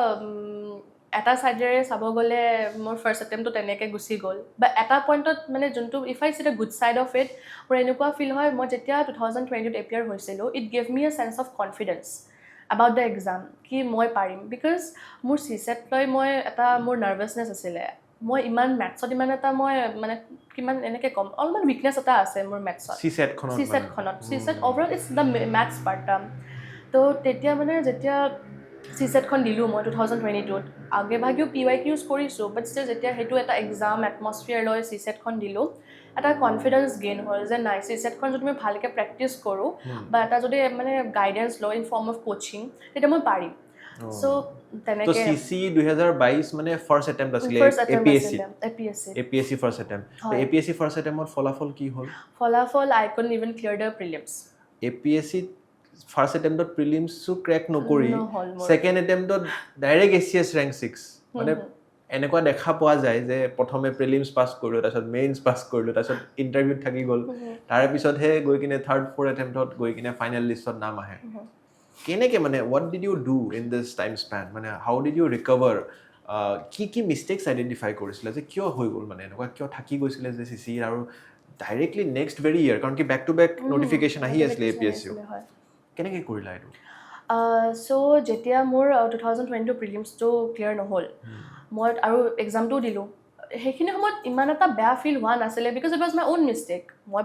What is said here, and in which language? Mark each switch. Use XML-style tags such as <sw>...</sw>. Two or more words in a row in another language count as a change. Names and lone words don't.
<as>এটা ছাইডেৰে চাব গ'লে মোৰ</as> <en>first attempt</en> <as>তেনেকৈ গুচি গ'ল বা এটা পইণ্টত মানে যোনটো</as> <en>if I see the good side of it</en> <as>মোৰ এনেকুৱা ফিল হয় মই যেতিয়া 2020ত এপিয়াৰ হৈছিলোঁ</as> <en>it gave me a chance of confidence about the exam</en> <as>কি মই পাৰিম বিকজ মোৰ CSET লৈ মই এটা মোৰ নাৰ্ভাছনেছ আছিলে মই ইমান মেথছত ইমান এটা মই মানে কিমান এনেকৈ ক'ম অলপমান উইকনেছ এটা আছে মোৰ মেথছত CSET</as> <en>overall it's the maths part</en> <as>তো তেতিয়া মানে যেতিয়া CSETখন দিলোঁ মই 2022ত আগে ভাগেও PYQs কৰিছোঁ</as> <en>but still</en> <as>যেতিয়া সেইটো এটা</as> <en>exam atmosphere</en> <as>লৈ CSETখন দিলোঁ এটা</as> <en>confidence gain</en> <as>হ'ল যে নাই CSETখন যদি মই ভালকৈ প্ৰেক্টিছ কৰোঁ বা এটা যদি মানে গাইডেঞ্চ লওঁ</as> <en>in form of coaching</en> <as>তেতিয়া মই পাৰিম চ' তেনেকৈ CC 2022 মানে</as> <en>first attempt</en> <as>আছিলে APSC</as> <en>first attempt</en> <as>APSC</as> <en>first attempt</en> <as>ফলাফল কি হ'ল</as> <en>ফলাফল I couldn't even clear the prelims</en> <as>APSC</as> <en>first attempt</en> <as>প্ৰিলিমছো ক্ৰেক নকৰি</as> <en>second attempt</en> <as>ডাইৰেক্ট ACS ৰেংক 6 মানে এনেকুৱা দেখা পোৱা যায় যে প্ৰথমে প্ৰিলিমছ পাছ কৰিলোঁ তাৰপিছত মেইনছ পাছ কৰিলোঁ তাৰপিছত ইণ্টাৰভিউত থাকি গ'ল তাৰ পিছতহে গৈ কিনে</as> <en>third fourth attempt</en> <as>গৈ কিনে</as> <en>final list</en> <as>নাম আহে কেনেকৈ মানে</as> <en>what did you do in this time span</en> <as>মানে</as> <en>how did you recover</en> <as>কি</as> <en>mistakes identify</en> <as>কৰিছিলে যে কিয় হৈ গ'ল মানে এনেকুৱা কিয় থাকি গৈছিলে যে CC আৰু ডাইৰেক্টলি</as> <en>next very year</en> <as>কাৰণ কি</as> <en>back to back notification</en> <as>আহি আছিলে APSC কেনেকৈ কৰিলা এইটো চ' যেতিয়া মোৰ 2022 প্ৰিলিমছটো ক্লিয়াৰ নহ'ল মই আৰু এক্সামটোও দিলোঁ সেইখিনি সময়ত ইমান এটা বেয়া ফিল হোৱা নাছিলে</as> <en>because it was my own mistake</en> <as>মই</as>